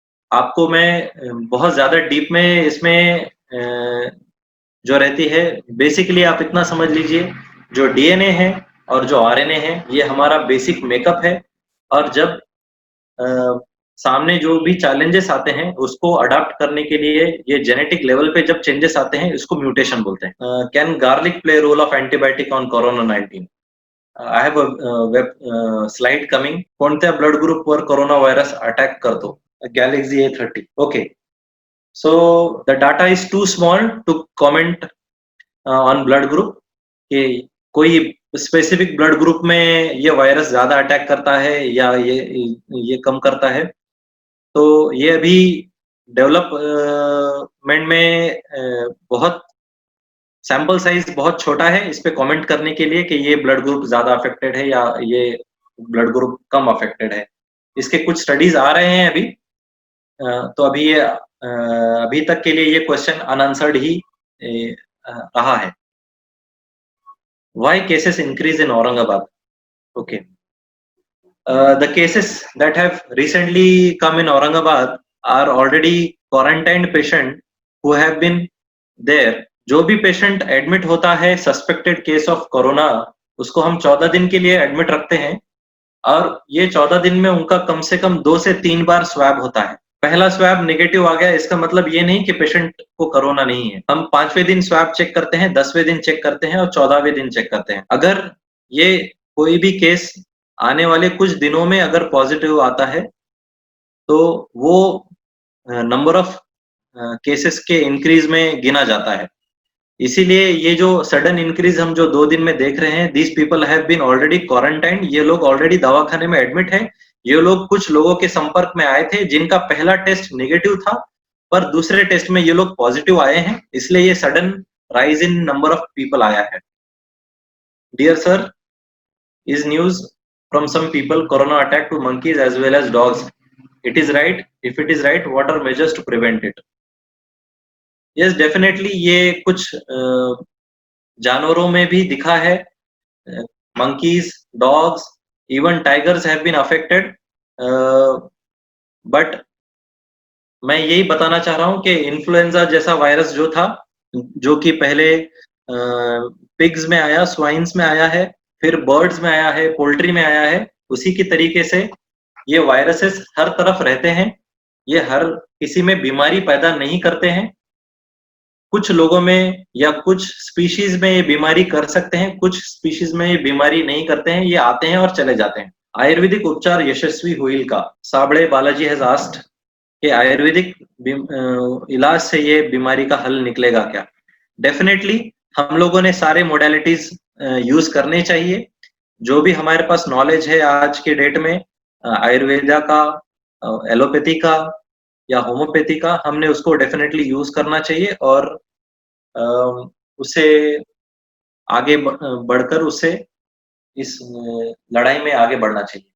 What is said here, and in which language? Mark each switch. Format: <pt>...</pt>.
<hi>आपको मैं बहुत ज्यादा डीप में इसमें जो रहती है, बेसिकली आप इतना समझ लीजिए जो डीएनए है और जो आरएनए है ये हमारा बेसिक मेकअप है, और जब सामने जो भी चैलेंजेस आते हैं उसको अडॉप्ट करने के लिए ये जेनेटिक लेवल पे जब चेंजेस आते हैं इसको म्यूटेशन बोलते हैं.</hi> <en>Can garlic play role of antibiotic on corona 19? I have a web slide coming.</en> <mr>कोणत्या ब्लड ग्रुपवर कोरोना व्हायरस अटॅक करतो? Galaxy A30.</mr> <en>okay, so the data is too small to comment on blood group</en> <hi>कि कोई specific blood group में ये virus ज्यादा attack करता है या ये कम करता है. तो ये अभी डेवलपमेंट में बहुत सैंपल साइज बहुत छोटा है इस पे कमेंट करने के लिए कि ये ब्लड ग्रुप ज्यादा अफेक्टेड है या ये ब्लड ग्रुप कम अफेक्टेड है. इसके कुछ स्टडीज आ रहे हैं अभी. तो अभी तक के लिए ये क्वेश्चन अनआंसर्ड ही रहा है.</hi> <en>Why cases increase in Aurangabad? Okay. The cases that have recently come in Aurangabad are already quarantined patient who have been there.</en> <hi>जो भी पेशेंट एडमिट होता है सस्पेक्टेड केस ऑफ कोरोना, उसको हम 14 दिन के लिए एडमिट रखते हैं और ये 14 दिन में उनका कम से कम 2 से 3 बार स्वैब होता है. पहला स्वैब नेगेटिव आ गया, इसका मतलब ये नहीं कि पेशेंट को कोरोना नहीं है. हम 5वें दिन स्वैब चेक करते हैं, 10वें दिन चेक करते हैं और 14वें दिन चेक करते हैं. अगर ये कोई भी केस आने वाले कुछ दिनों में अगर पॉजिटिव आता है तो वो नंबर ऑफ केसेस के इंक्रीज में गिना जाता है. इसीलिए ये जो सडन इंक्रीज हम जो 2 दिन में देख रहे हैं,</hi> <en>These people have been already quarantine.</en> <hi>ये लोग ऑलरेडी दवाखाने में एडमिट है. ये लोग कुछ लोगों के संपर्क में आए थे जिनका पहला टेस्ट नेगेटिव था पर दूसरे टेस्ट में ये लोग पॉजिटिव आए हैं, इसलिए ये</hi> <en>sudden rise in number of people</en> <hi>आया है.</hi> <en>Dear sir, is news from some people corona attack to monkeys as well as dogs. It is right? If it is right, what are measures to prevent it? Yes, definitely</en> <hi>ये कुछ जानवरों में भी दिखा है.</hi> <en>monkeys, dogs, even tigers have been affected.</en> <hi>But मैं यही बताना चाह रहा हूं कि इन्फ्लुएंजा जैसा वायरस जो था, जो कि पहले पिग्स में आया, स्वाइन्स में आया है, फिर बर्ड्स में आया है, पोल्ट्री में आया है, उसी की तरीके से ये वायरसेस हर तरफ रहते हैं. ये हर किसी में बीमारी पैदा नहीं करते हैं. कुछ लोगों में या कुछ स्पीशीज में ये बीमारी कर सकते हैं, कुछ स्पीशीज में ये बीमारी नहीं करते हैं, ये आते हैं और चले जाते हैं।</hi> <mr>आयुर्वेदिक उपचार यशस्वी होईल का?</mr> <hi>साबळे बालाजी</hi> <en>has asked</en> <hi>कि आयुर्वेदिक इलाज से ये बीमारी का हल निकलेगा क्या? डेफिनेटली हम लोगों ने सारे मोडालिटीज यूज करने चाहिए। जो भी हमारे पास नॉलेज है आज के डेट में आयुर्वेदा का, एलोपैथी का या होम्योपैथी का, हमने उसको डेफिनेटली यूज करना चाहिए और उसे आगे बढ़कर उसे इस लड़ाई में आगे बढ़ना चाहिए।</hi>